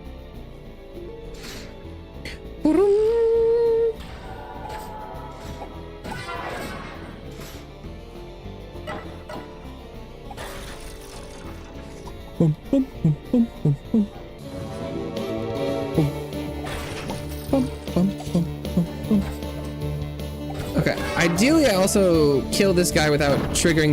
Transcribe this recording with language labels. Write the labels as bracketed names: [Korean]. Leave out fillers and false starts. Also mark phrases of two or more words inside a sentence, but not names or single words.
[English] Boom, boom, boom, boom, boom, boom. Boom, boom, boom, boom, boom. Okay, ideally I also kill this guy without triggering the...